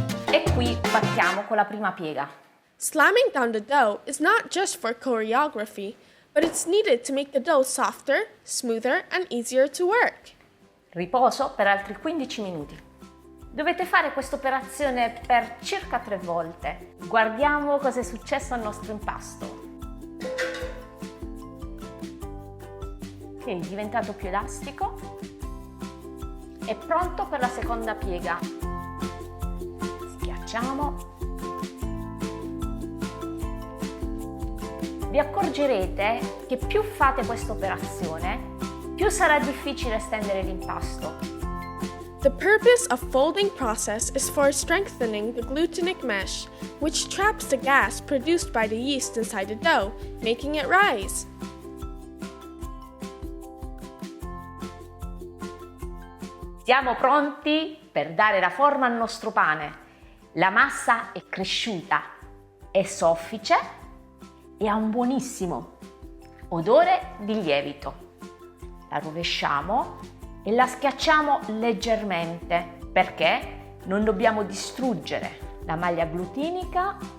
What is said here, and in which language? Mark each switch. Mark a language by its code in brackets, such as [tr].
[it] E qui battiamo con la prima piega. [en] Slamming down the dough is not just for choreography, but it's needed to make the dough softer, smoother, and easier to work. [it] Riposo per altri 15 minuti. Dovete fare questa operazione per circa 3 volte. Guardiamo cosa è successo al nostro impasto. Ok, è diventato più elastico. È pronto per la seconda piega. Schiacciamo. Vi accorgerete che più fate questa operazione, più sarà difficile stendere l'impasto. [en] The purpose of folding process is for strengthening the glutenic mesh, which traps the gas produced by the yeast inside the dough, making it rise. [it] Siamo pronti per dare la forma al nostro pane. La massa è cresciuta, è soffice e ha un buonissimo odore di lievito. La rovesciamo e la schiacciamo leggermente perché non dobbiamo distruggere la maglia glutinica.